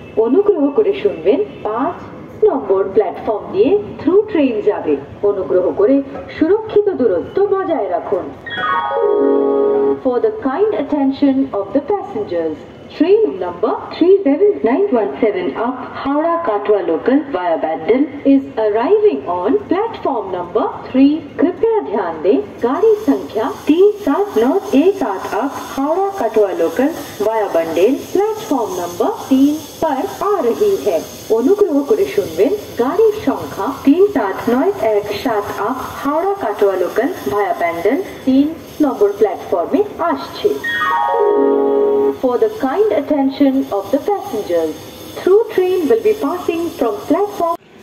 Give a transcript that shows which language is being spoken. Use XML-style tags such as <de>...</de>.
<bn>অনুগ্রহ করে শুনবেন 5 নম্বর প্ল্যাটফর্ম দিয়ে থ্রু ট্রেন যাবে। অনুগ্রহ করে সুরক্ষিত দূরত্ব বজায় রাখুন।</bn> <en>For the kind attention of the passengers, train number 37917 of Howrah Katwa local via Bandel is arriving on platform number 3.</en> <hi>कृपया ध्यान दें, गाड़ी संख्या 37918 हावड़ा कटवा local via bundle platform number 3 पर आ रही है।</hi> <bn>অনুগ্রহ করে শুনবেন, গাড়ির সংখ্যা 37918 হাওড়া কাটোয়া লোকাল ভায়া ব্যান্ডেল 3 নম্বর প্ল্যাটফর্মে আসছে।</bn> <en>For the kind attention of the passengers, through train will be passing from platform।</en>